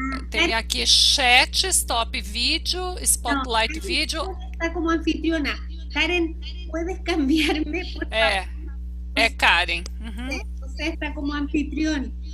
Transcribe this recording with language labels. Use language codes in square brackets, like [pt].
[pt] Tem aqui chat, stop vídeo, spotlight vídeo. [es] Está como anfitriona. Karen, ¿puedes cambiarme, por favor? [pt] É Karen. Você está como anfitrión.